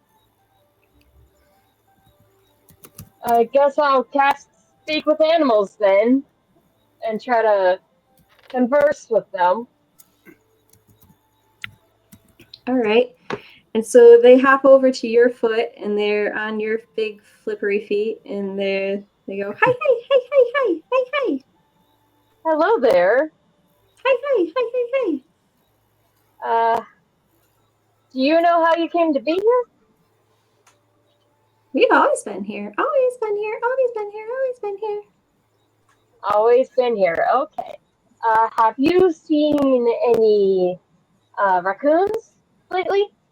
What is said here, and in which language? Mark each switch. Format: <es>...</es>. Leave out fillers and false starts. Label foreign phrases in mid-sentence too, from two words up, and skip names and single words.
<en>I guess I'll cast speak with animals then, and try to converse with them. All right. And so they hop over to your foot, and they're on your big flippery feet, and they go, hi, hi, hi, hi, hi, hi, hi. Hello there. Hi, hi, hi, hi, hi. Do you know how you came to be here? We've always been here. Always been here. Always been here. Always been here. Always been here. Okay. Have you seen any raccoons lately?</en>